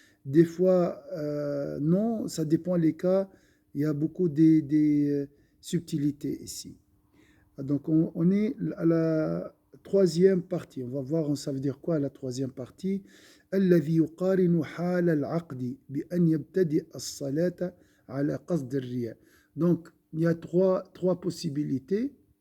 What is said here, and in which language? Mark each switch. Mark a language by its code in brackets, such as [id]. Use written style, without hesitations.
[fr] Des fois, non, ça dépend les cas. Il y a beaucoup des subtilités ici. Donc on est à la troisième partie. On va voir, ça veut dire quoi la troisième partie. [ar] الذي يقارن حال العقد بأن يبتدئ الصلاة على قصد الرياء. [fr] Donc il y a trois possibilités.